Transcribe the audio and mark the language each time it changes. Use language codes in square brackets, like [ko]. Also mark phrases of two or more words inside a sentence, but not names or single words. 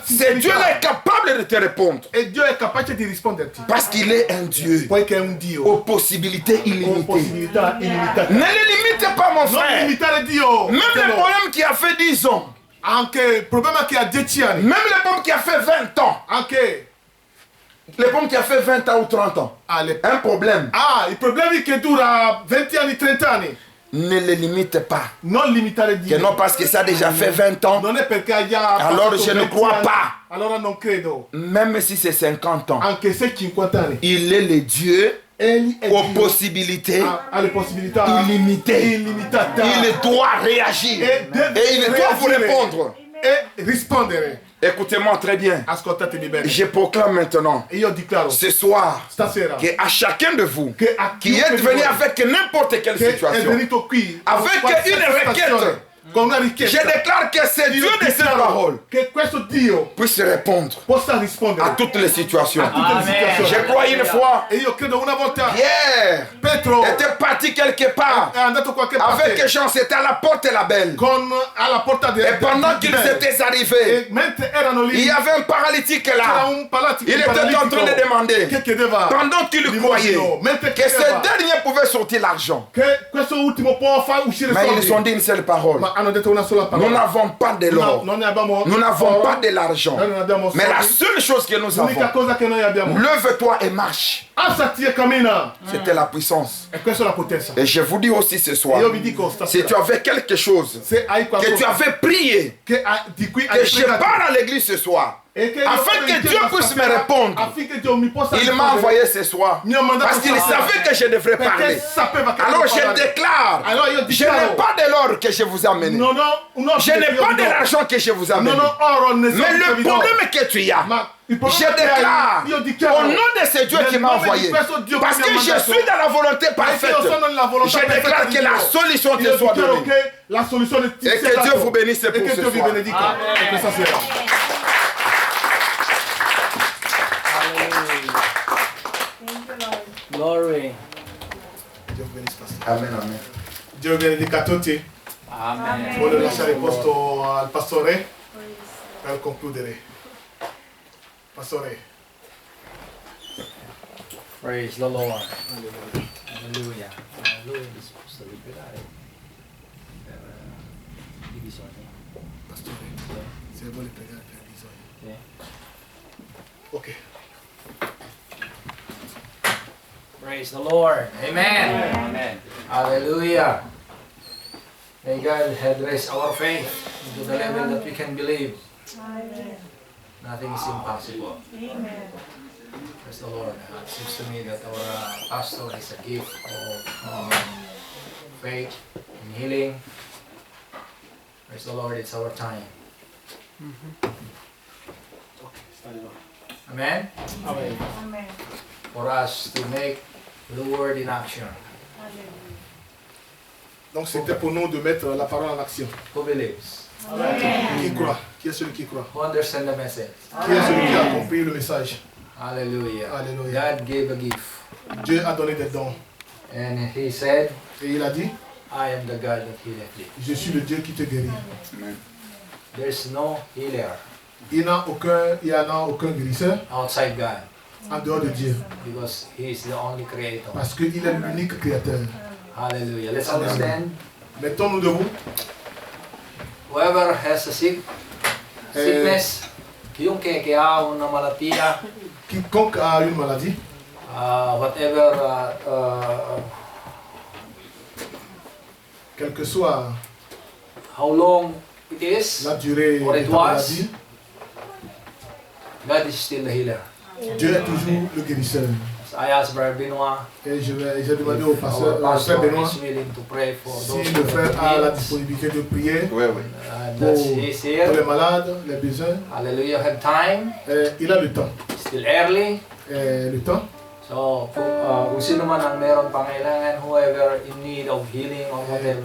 [fr] c'est Dieu [it] sincerità, [fr] est capable de te répondre. [it] e Dio è capace di risponderti. [fr] Parce qu'il est un Dieu [it] Poiché è un Dio [fr] aux possibilités [it] con [fr] illimitées. [it] possibilità illimitate. [fr] Ne le limite pas, mon [it] Non [fr] frère. [it] limitare Dio. [fr] Même le problème qui a fait 10 ans, [it] Anche il problema che ha 10 anni. [fr] même le problème qui a fait 20 ans, [it] Anche [fr] le problème qui a fait 20 ans ou 30 ans, un problème, [it] i problemi che dura 20 anni, 30 anni. [fr] ne le limite pas. [it] Non limitare Dio. [fr] Que non parce que ça a déjà fait 20 ans, [it] Non è perché ha già [fr] alors [it] passato je ne 20 [fr] crois [it] anni, [fr] pas. [it] Allora non credo. [fr] Même si c'est 50 ans, [it] Anche se 50 anni. [fr] il est le Dieu [it] Egli è [fr] aux [it] Dio. [fr] possibilités [it] Ha le possibilità [fr] illimitées. [it] illimitate. [fr] Il doit réagir [it] E deve [fr] et il doit vous [it] reagire [fr] répondre. [it] E rispondere. [fr] Écoutez-moi très bien. [it] Ascoltatemi bene. [fr] Je proclame maintenant, [it] E io dichiaro [fr] ce soir, [it] stasera [fr] qu'à chacun de vous [it] che a [fr] qui [it] chiunque [fr] est [it] di [fr] venu [it] voi [fr] avec n'importe quelle [it] che è [fr] situation, [it] venuto qui [fr] avec [it] qualsiasi [fr] une requête, [it] situazione, con una [fr] je [it] richiesta, [fr] déclare que c'est Dieu de cette [it] dichiaro [fr] parole [it] che questo Dio [fr] puisse répondre [it] possa rispondere [fr] à toutes les situations. [it] a tutte le situazioni. [fr] Je crois une fois, [it] E io credo una volta [fr] Pierre [it] Pietro [fr] était parti quelque part [it] è andato qualche [fr] avec [it] parte [fr] Jean, c'était à la porte la belle. [it] con alla porta [fr] Et pendant qu'ils étaient arrivés, [it] e mentre erano [fr] il [it] lì [fr] y avait un paralytique [it] c'era [fr] là. [it] un palatico [fr] Il était en train de demander, [it] che chiedeva [fr] pendant qu'il croyait [it] limosino, mentre [fr] que ce [it] chiedeva [fr] dernier pouvait sortir l'argent. [it] che questo ultimo può far uscire [fr] Mais ils ont [it] soldi, [fr] dit une seule parole. [it] ma hanno detto una sola parola. [fr] Nous n'avons pas de l'or. [it] non ne abbiamo [fr] Nous n'avons [it] oro, [fr] pas de l'argent. [it] noi non abbiamo [fr] Mais la [it] soldi. [fr] seule chose que nous [it] L'unica [fr] avons, [it] cosa che noi abbiamo, [fr] lève-toi et marche. [it] alzati e cammina, [fr] C'était la puissance. [it] e questa è la potenza. [fr] Et je vous dis aussi ce soir, [it] Io vi dico [fr] si [it] stasera, [fr] tu avais quelque chose, [it] se hai [fr] que tu [it] qualcosa [fr] avais prié, [it] di cui [fr] que [it] hai [fr] je [it] pregato, [fr] pars à l'église ce soir, [it] e che io [fr] afin [it] vado [fr] que [it] in [fr] Dieu [it] chiesa [fr] puisse me [it] stasera, [fr] répondre. [it] affinché Dio mi possa [fr] Il m'a [it] rispondere, [fr] envoyé ce soir. [it] mi ha mandato [fr] Parce qu'il [it] stasera, [fr] savait que je devrais [it] perché [fr] parler. [it] sapeva che [fr] Alors [it] devo [fr] je [it] parlare. [fr] déclare, [it] Allora io [fr] je [it] dichiaro, [fr] n'ai pas de l'or que je vous ai amené. [it] non ho un [fr] Je n'ai pas de l'argent que je vous ai amené. [it] non ho oro né [fr] Mais [it] soldi che [fr] le [it] vi do. [fr] problème que tu as, [it] Ma il [fr] je [it] problema che [fr] déclare [it] hai, io dichiaro [fr] au nom de ce Dieu [it] nel [fr] qui m'a [it] nome di [fr] envoyé, [it] questo Dio [fr] parce [it] che [fr] que [it] mi ha [fr] je [it] mandato, [fr] suis dans la volonté [it] perché [fr] parfaite, [it] io sono nella volontà [fr] je [it] perfetta [fr] déclare [it] di [fr] que la [it] Dio. [fr] solution te [it] Io [fr] soit [it] dichiaro [fr] donnée. [it] che la soluzione ti E sia che data. [fr] Dio vous bénisse [it] e [fr] pour [it] che [fr] ce [it] Dio vi [fr] soir. [it] benedica per questa sera. Glory. Dio vi benedica. Amen, amen. Dio vi benedica a tutti. Amen. Voglio lasciare il posto al pastore per concludere. Pastore. [en] Praise the Lord. Hallelujah. Hallelujah. [it] Disposto a liberare per divisione. Pastore, se vuole pregare per bisogno. Ok. Ok. [en] Praise the Lord. Amen. Amen. Hallelujah. May God address our faith to the level that we can believe. Nothing is impossible. Praise the Lord. It seems to me that our pastor is a gift of faith and healing. Praise the Lord. It's our time. Amen. For us to make the word in action. [fr] Donc c'était pour nous de mettre la parole en action. [en] Who believes? [fr] Qui croit? Qui est celui qui croit? [en] Who understand the message? Qui est celui qui a compris le message? Hallelujah. Hallelujah. God gave a gift. [fr] Dieu a donné des dons. [en] And he said, [fr] Et il a dit, [en] I am the God that healeth thee. [fr] je suis le Dieu qui te guérit. [en] There's no healer [fr] Il n'y en a aucun guérisseur [en] outside God [fr] en dehors de Dieu. [en] because he is the only creator. [fr] Parce qu'il est l'unique créateur. [en] Hallelujah. Let's understand. [fr] Mettons-nous debout. [en] Whoever has a sickness, [it] chiunque che ha una malattia, [fr] Quiconque a une maladie, [en] whatever, [fr] quelle que soit [en] how long it is, [fr] la durée [en] Or [fr] de [en] it [fr] ta [en] was. [fr] maladie, [en] God is still the healer. [fr] Dieu est toujours le guérisseur. [en] So I asked Brother Benoit, [fr] Et j'ai demandé au [en] our [fr] frère [en] pastor [fr] Benoît [en] is willing to pray for those [fr] si [en] who [fr] le frère a [en] have [fr] la [en] needs. [fr] disponibilité de prier Oui, oui. pour, [en] That's he's [fr] pour les [en] here. [fr] malades, les besoins. [en] Hallelujah. Have time. [fr] Et il a le temps. [en] Still early. [fr] Et le temps. [tl] So, kung sino man ang meron pangailangan, [en] whoever in need of healing or whatever,